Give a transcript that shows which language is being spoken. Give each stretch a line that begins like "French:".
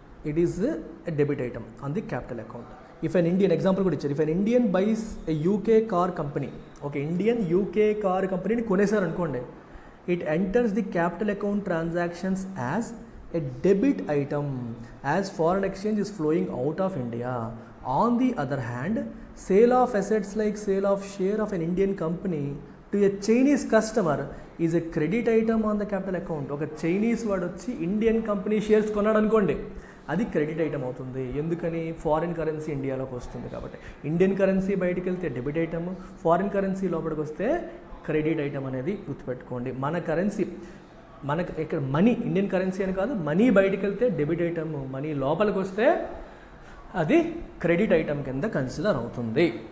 English: It is a debit item on the capital account. If an Indian example
Telugu: కూడా ఇచ్చారు.
English: if an Indian buys a UK car company,
Telugu: ఒక Indian UK car కంపెనీని కొనేసారు అనుకోండి,
English: It enters the capital account transactions as a debit item as foreign exchange is flowing out of India. On the other hand, sale of assets like sale of share of an Indian company to a Chinese customer is a credit item on the capital account.
Telugu: ఒక Chinese వాడు వచ్చి Indian company shares కొన్నాడు అనుకోండి, అది credit item అవుతుంది. ఎందుకని? Foreign currency ఇండియాలోకి వస్తుంది కాబట్టి. ఇండియన్ కరెన్సీ బయటికి వెళ్తే డెబిట్ ఐటమ్, ఫారిన్ కరెన్సీ లోపలికి వస్తే క్రెడిట్ ఐటమ్ అనేది గుర్తుపెట్టుకోండి. మన కరెన్సీ, మనకు ఇక్కడ మనీ, ఇండియన్ కరెన్సీ అని కాదు, మనీ బయటికి వెళ్తే డెబిట్ ఐటమ్, మనీ లోపలికి వస్తే అది క్రెడిట్ ఐటమ్ కింద కన్సిడర్ అవుతుంది.